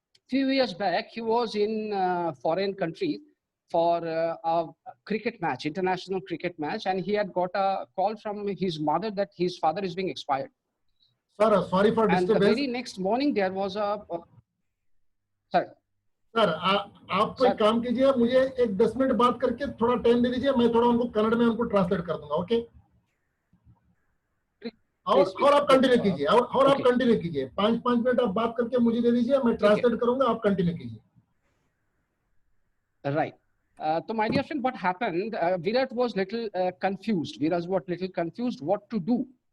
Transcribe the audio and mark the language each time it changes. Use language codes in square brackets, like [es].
[en] Few years back, he was in foreign country for a cricket match, international cricket match, and he had got a call from his mother that his father is being expired. Sir, sorry for And the very next morning, there was a... Sorry. [hi] Sir आप कोई काम कीजिए, मुझे एक 10 minute बात करके थोड़ा time दे दीजिए, मैं थोड़ा उनको कन्नड़ में उनको ट्रांसलेट कर दूंगा. ओके. और आप कंटिन्यू कीजिए, और आप कंटिन्यू कीजिए. 5 मिनट आप बात करके मुझे दे दीजिए, मैं ट्रांसलेट करूंगा, आप कंटिन्यू कीजिए. [en] Right. So my dear friend, what happened? Virat was little confused. What to do.